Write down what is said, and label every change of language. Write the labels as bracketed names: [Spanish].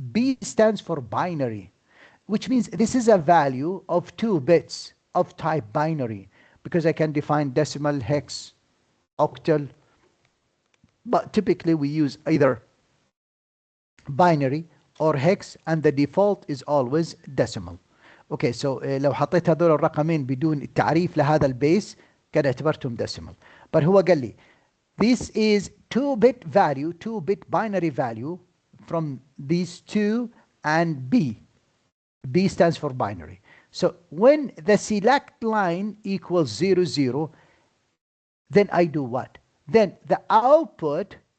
[English] B stands for binary, which means this is a value of 2 bits of type binary, because I can define decimal, hex, octal, but typically we use either binary or hex, and the default is always decimal. [Arabic] Okay, so لو حطيت هذول الرقمين بدون تعريف لهذا البيس كده اعتبرتهم decimal. [English] But [Arabic] هو قال لي [English] this is 2-bit value, 2-bit binary value from these 2 and B. B stands for binary. So when the select line equals 0, 0, then I do what? Then the output